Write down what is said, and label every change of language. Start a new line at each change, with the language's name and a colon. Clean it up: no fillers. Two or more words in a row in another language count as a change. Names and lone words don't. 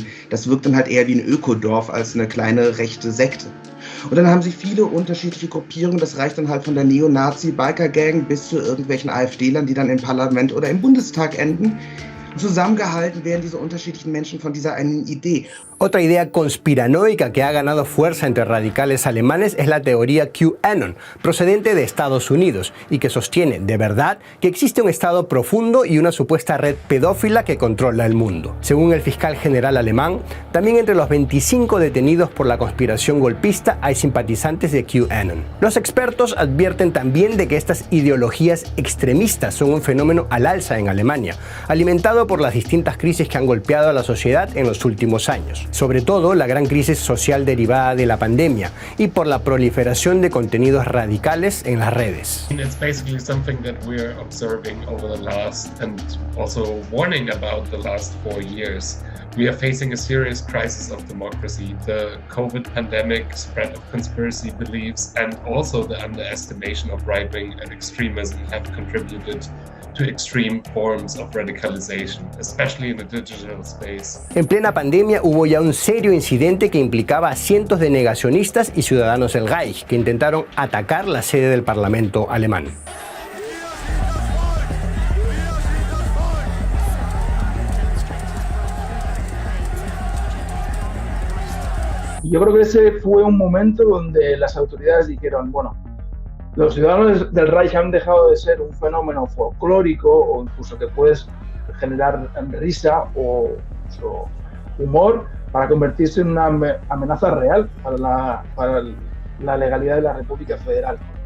German: Das wirkt dann halt eher wie ein Ökodorf als eine kleine rechte Sekte. Und dann haben sie viele unterschiedliche Gruppierungen, das reicht dann halt von der Neonazi-Biker-Gang bis zu irgendwelchen AfD-Lern, die dann im Parlament oder im Bundestag enden. Zusammengehalten werden diese unterschiedlichen Menschen von dieser einen Idee.
Spanish: Otra idea conspiranoica que ha ganado fuerza entre radicales alemanes es la teoría QAnon, procedente de Estados Unidos, y que sostiene, de verdad, que existe un Estado profundo y una supuesta red pedófila que controla el mundo. Según el fiscal general alemán, también entre los 25 detenidos por la conspiración golpista hay simpatizantes de QAnon. Los expertos advierten también de que estas ideologías extremistas son un fenómeno al alza en Alemania, alimentado por las distintas crisis que han golpeado a la sociedad en los últimos años. Sobre todo la gran crisis social derivada de la pandemia y por la proliferación de contenidos radicales en las redes.
English: It's basically something that we're observing over the last and also warning about the last 4 years. We are facing a serious crisis of democracy. The COVID pandemic, spread of conspiracy beliefs, and also the underestimation of right-wing and extremism have contributed to extreme forms of radicalization, especially in the digital space.
Spanish: En plena pandemia hubo ya un serio incidente que implicaba a cientos de negacionistas y ciudadanos del Reich que intentaron atacar la sede del Parlamento alemán. Yo creo que ese fue un momento donde las autoridades dijeron, bueno, los ciudadanos del Reich han dejado de ser un fenómeno folclórico o incluso que puedes generar risa o incluso humor para convertirse en una amenaza real para la legalidad de la República Federal.